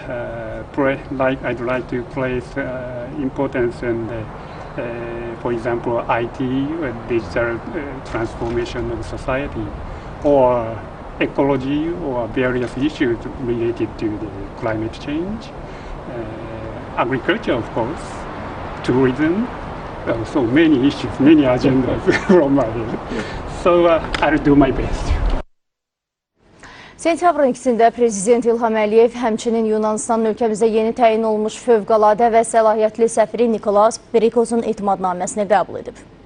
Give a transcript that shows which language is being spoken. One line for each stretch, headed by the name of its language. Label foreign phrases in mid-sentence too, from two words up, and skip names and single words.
English: like to place importance in for example, IT, digital transformation of society, or ecology, or various issues related to the climate change, agriculture, of course, tourism, so many issues, many agendas from my head. So I'll do my best.
Azerbaijani: Sentyabrın 2-də Prezident İlham həmçinin Yunanistanın ölkəmizdə yeni təyin olmuş fövqəladə və səlahiyyətli səfiri Nikolas Berikozun etimadnaməsini qəbul edib.